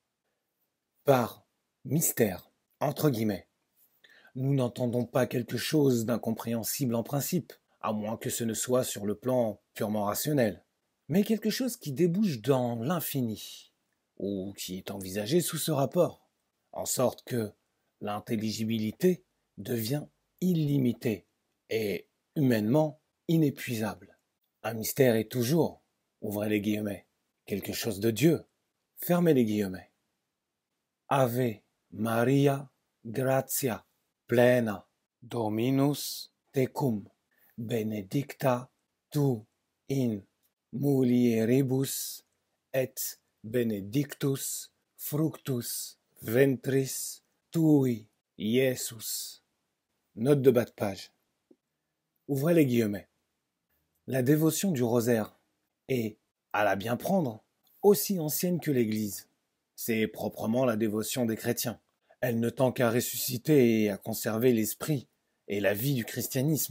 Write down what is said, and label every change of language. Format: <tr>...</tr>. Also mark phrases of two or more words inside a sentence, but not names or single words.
<fr>Par mystère, entre guillemets, nous n'entendons pas quelque chose d'incompréhensible en principe, à moins que ce ne soit sur le plan purement rationnel, mais quelque chose qui débouche dans l'infini, ou qui est envisagé sous ce rapport, en sorte que l'intelligibilité devient illimitée et humainement inépuisable. Un mystère est toujours, ouvrez les guillemets, quelque chose de Dieu, fermez les guillemets.</fr> <la>Ave Maria gratia plena Dominus tecum benedicta tu in mulieribus et benedictus fructus ventris tui Iesus.</la> <fr>Note de bas de page. Ouvrez les guillemets. La dévotion du rosaire est, à la bien prendre, aussi ancienne que l'Église. C'est proprement la dévotion des chrétiens. Elle ne tend qu'à ressusciter et à conserver l'esprit et la vie du christianisme.</fr>